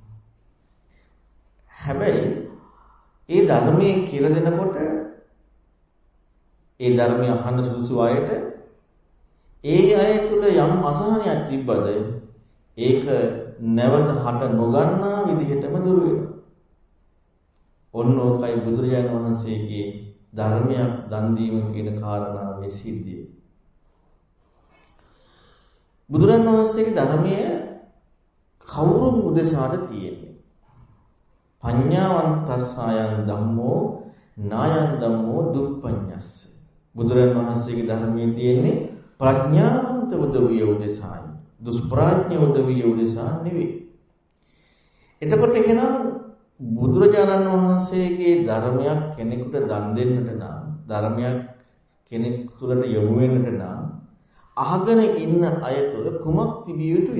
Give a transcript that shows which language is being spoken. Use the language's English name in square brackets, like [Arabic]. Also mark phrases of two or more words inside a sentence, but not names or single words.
[Sinhala] හැබැයි ඒ ධර්මයේ කියලා දෙනකොට ඒ ධර්මය අහන්න සුදුසු අයට ඒ අය තුළ යම් අසහනයක් තිබ්බද ඒක නැවත හට නොගන්නා විදිහටම දුර වෙනවා. ඔන්න ඔකයි බුදුරජාණන් වහන්සේගේ ධර්මයක් දන් දීම කියන කාරණාවේ සිද්ධිය. බුදුරජාණන් වහන්සේගේ ධර්මය කවුරුන් උදෙසාද තියෙන්නේ? [Pali] පඤ්ඤාවන්තස්සයන් ධම්මෝ නායන් ධම්මෝ දුප්පඤ්ඤස්ස. [Sinhala] බුදුරජාණන් වහන්සේගේ ධර්මයේ තියෙන්නේ ප්‍රඥාවන්ත උදවිය උදෙසායි. දුෂ්ප්‍රඥ උදවිය උදෙසා නෙවෙයි. එතකොට එහෙනම් බුදුරජාණන් වහන්සේගේ ධර්මයක් කෙනෙකුට දන් දෙන්නට නම් ධර්මයක් කෙනෙක් තුළට යොමු වෙන්නට නම් අහගෙන ඉන්න අය තුළ කුමක් තිබිය යුතුයිද?